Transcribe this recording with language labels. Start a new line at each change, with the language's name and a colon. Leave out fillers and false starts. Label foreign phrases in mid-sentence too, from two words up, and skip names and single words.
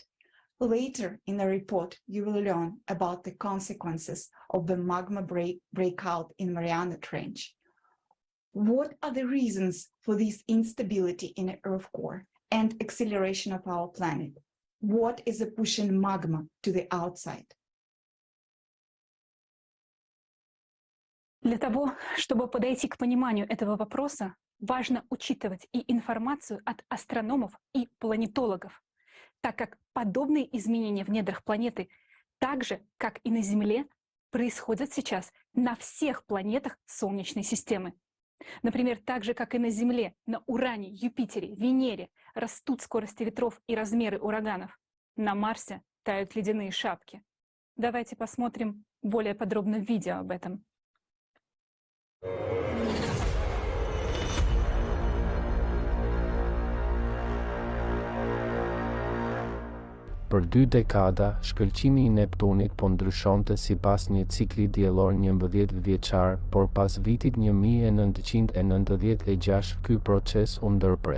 English: Later in the report, you will learn about the consequences of the magma breakout in Mariana Trench. What are the reasons for this instability in the Earth core and acceleration of our planet? What is pushing magma to the outside?
Russian: Для того, чтобы подойти к пониманию этого вопроса, важно учитывать и информацию от астрономов и планетологов, так как подобные изменения в недрах планеты, так же, как и на Земле, происходят сейчас на всех планетах Солнечной системы. Например, так же, как и на Земле, на Уране, Юпитере, Венере растут скорости ветров и размеры ураганов, на Марсе тают ледяные шапки. Давайте посмотрим более подробно видео об этом.
Albanian: Për 2 dekada, shkëlqimi I Neptunit po ndryshonte sipas një cikli diellor 11 vjeçar, por pas vitit 1996 ky proces u ndërpre.